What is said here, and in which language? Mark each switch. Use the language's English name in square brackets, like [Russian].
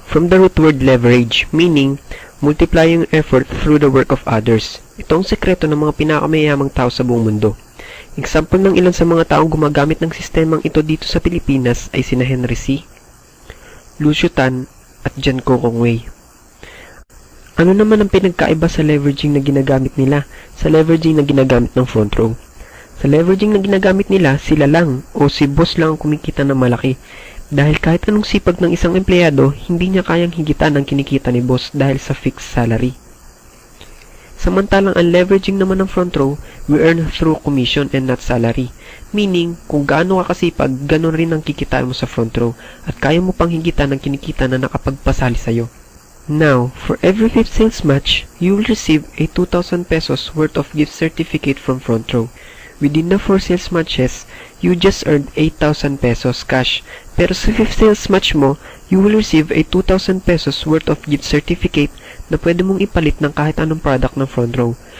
[English] From the root word leverage, meaning, multiplying effort through the work of others. [Filipino] Ito ang sekreto ng mga pinakamayamang tao sa buong mundo. Example ng ilan sa mga taong gumagamit ng sistemang ito dito sa Pilipinas ay sina Henry C., Lucio Tan, at Jan Kokong Wei. Ano naman ang pinagkaiba sa leveraging na ginagamit nila sa leveraging na ginagamit ng front row? Sa leveraging na ginagamit nila, sila lang o si boss lang ang kumikita ng malaki. Dahil kahit anong sipag ng isang empleyado, hindi niya kayang higitan ang kinikita ni boss dahil sa fixed salary. Samantalang ang leveraging naman ng front row, [English] we earn through commission and not salary. [Filipino] Meaning, kung gaano ka kasipag, ganon rin ang kikitain mo sa front row at kaya mo pang higitan ang kinikita na nakapagpasali sa'yo. [English] Now, for every 5th sales match, you will receive a 2,000 pesos worth of gift certificate from front row. Within the 4 sales matches, you just earned 8,000 pesos cash. Pero sa 5th sales match mo, you will receive a 2,000 pesos worth of gift certificate [Filipino] na pwede mong ipalit ng kahit anong product ng front row.